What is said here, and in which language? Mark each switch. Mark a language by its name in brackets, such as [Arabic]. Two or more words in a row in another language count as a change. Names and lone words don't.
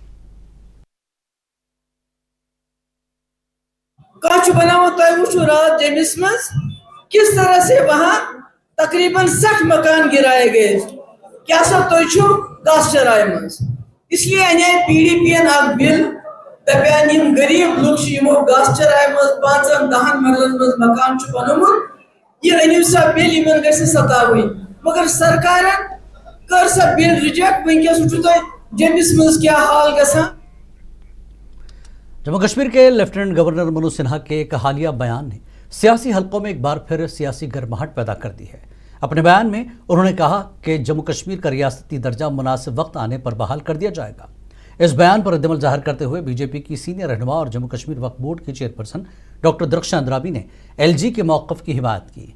[Hindi] किस तरह से वहां तकरीबन 60 मकान गिराए गए, क्या सब तो [Kashmiri] गास्चराय मन, इसलिए अने पीडीपी बिल दपान गरीब लोग गास्चराय मन 5-10 मरलन मज मकान बनोमुत, यह अनिव सा बिल इन गि सताव, मगर सरकार कर सा बिल रिजेक्ट वंकस वुचु जम्मिस मज क्या हाल गसान। [Hindi] जम्मू कश्मीर के लेफ्टिनेंट गवर्नर मनोज सिन्हा के एक हालिया बयान ने सियासी हलकों में एक बार फिर सियासी गर्माहट पैदा कर दी है। अपने बयान में उन्होंने कहा कि जम्मू कश्मीर का रियासती दर्जा मुनासिब वक्त आने पर बहाल कर दिया जाएगा। इस बयान पर रद्दमल जाहिर करते हुए बीजेपी की सीनियर रहनुमा और जम्मू कश्मीर वक्फ बोर्ड की चेयरपर्सन डॉक्टर दरख्शां अंद्राबी ने एलजी के मौक़िफ़ की हिमायत की।